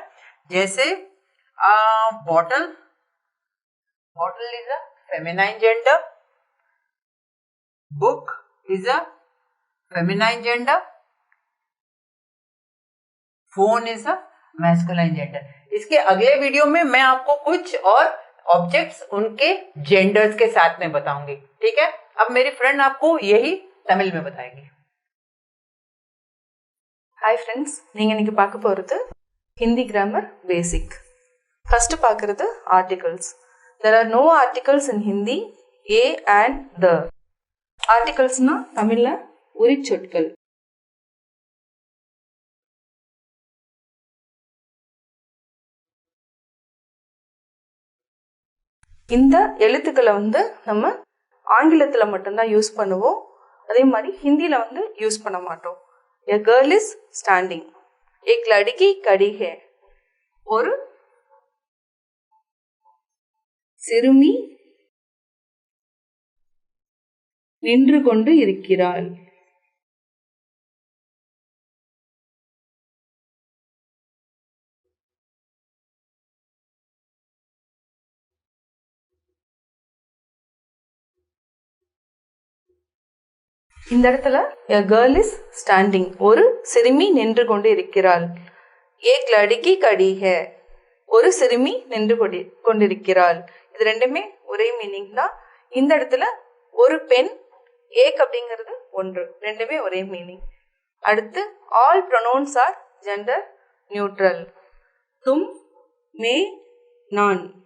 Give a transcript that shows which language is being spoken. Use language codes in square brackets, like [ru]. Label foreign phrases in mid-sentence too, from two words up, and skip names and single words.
[en] जैसे bottle, bottle is a feminine gender, book is a feminine gender, phone is a masculine gender. [hi] इसके अगले वीडियो में मैं आपको कुछ और ऑब्जेक्ट्स उनके जेंडर्स के साथ में बताऊंगी। ठीक है, अब मेरी फ्रेंड आपको यही तमिल में बताएगी। [en] Hi friends, [ta] நீங்க இன்னைக்கு பார்க்க போறது ஹிந்தி [en] grammar basic. [ta] ஃபர்ஸ்ட் பார்க்கிறது ஆர்டிகல்ஸ். [en] There are no articles in Hindi a and the. [ta] ஆர்டிகல்ஸ்னா தமிழ்ல உரிச்சொற்கள். இந்த எழுத்துக்களை நம்ம ஆங்கிலத்துல மட்டும்தான் யூஸ் பண்ணுவோம். அதே மாதிரி ஹிந்தியில யூஸ் பண்ண மாட்டோம். [en] A girl is standing. [hi] एक लड़की खड़ी है. [ta] ஒரு சிறுமி நின்று கொண்டு இருக்கிறாள். இந்த இடத்துல [en] a girl is standing, [ta] ஒரு சிறுமி நின்று கொண்டு இருக்கிறாள். [hi] एक लड़की खड़ी है, [ta] ஒரு சிறுமி நின்று கொண்டிருக்கிறாள். இது ரெண்டுமே ஒரே மீனிங் தான். இந்த இடத்துல ஒரு பெண், ஏக் அப்படிங்கிறது ஒன்று, ரெண்டுமே ஒரே மீனிங். [en] அடுத்து all pronouns are gender neutral. [hi] तुम, मैं, நான்.